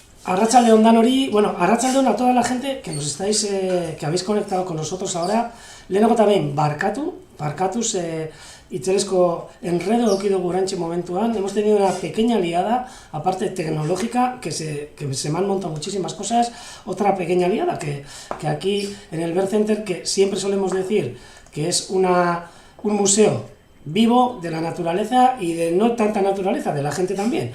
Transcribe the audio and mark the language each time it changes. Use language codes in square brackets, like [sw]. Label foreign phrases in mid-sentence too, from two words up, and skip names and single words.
[eu] Arratsaldeon Danori, [es] bueno, Arratsaldeon a toda la gente que nos estáis, que habéis conectado con nosotros ahora. [eu] Lehenengo también, barkatuz, itzelezko enredo eduki dugu orantxe momentuan. [es] Hemos tenido una pequeña liada, aparte tecnológica, que se me han montado muchísimas cosas. Otra pequeña liada que aquí en el Ver Center, que siempre solemos decir que es un museo vivo de la naturaleza y de no tanta naturaleza, de la gente también.